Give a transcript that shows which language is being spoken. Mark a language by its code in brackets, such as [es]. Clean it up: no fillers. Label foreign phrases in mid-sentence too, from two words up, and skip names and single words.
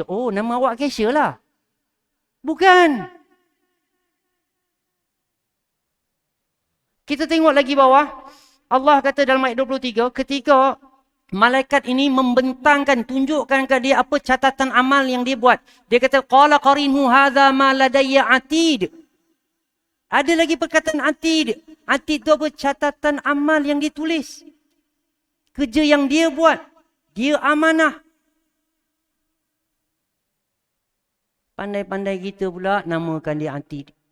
[ms] Oh, nama awak cashier lah. Bukan. Kita tengok lagi bawah. Allah kata dalam ayat 23, ketika malaikat ini membentangkan, tunjukkan ke dia apa catatan amal yang dia buat. Dia kata, [ar] قال قرينه هذا ما لدي عتيد. [ms] Ada lagi perkataan atid. Atid itu apa? Catatan amal yang ditulis. Kerja yang dia buat. Dia amanah. Pandai-pandai kita pula namakan dia atid.